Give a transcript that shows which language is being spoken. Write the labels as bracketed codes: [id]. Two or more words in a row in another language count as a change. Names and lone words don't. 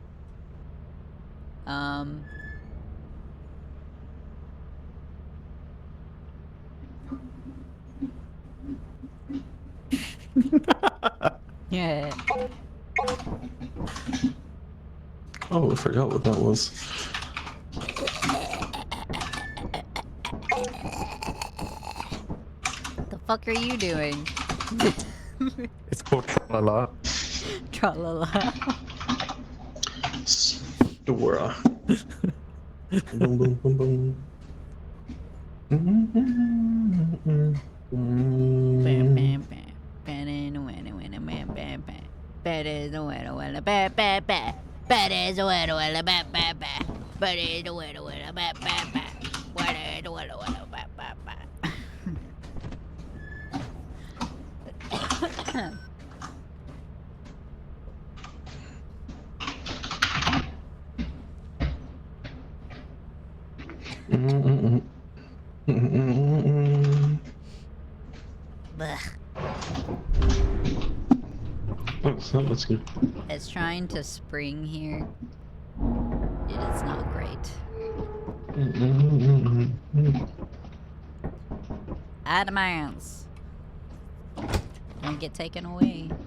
[en] Yeah. Oh, I forgot what that was. The fuck are you doing? It's called Tralala. Tra-la-la. Dora. Boom, boom, boom, boom. Bam, bam, bam. Bam, bam, bam, bam, bam, bam. Bam, is a winner, winner, bam, bam, bam. Bam, is a winner, winner, bam, bam, bam. Bam, is a winner, winner, bam, bam, bam. Winner, is a winner, winner, bam, bam, bam. Blech. Oh, so that's good. It's trying to spring here. It is not great. Adamance. Don't get taken away.